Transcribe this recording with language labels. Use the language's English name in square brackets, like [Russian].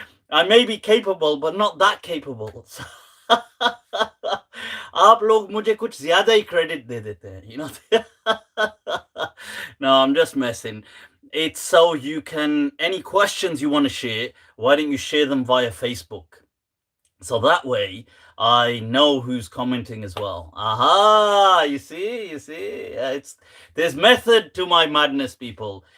[English] I may be capable, but not that capable. [Hindi] आप लोग मुझे कुछ ज्यादा ही credit दे देते हैं, [English] you know. No, I'm just messing. It's so you can, any questions you want to share, why don't you share them via Facebook? So that way I know who's commenting as well. Aha, you see, there's method to my madness, people.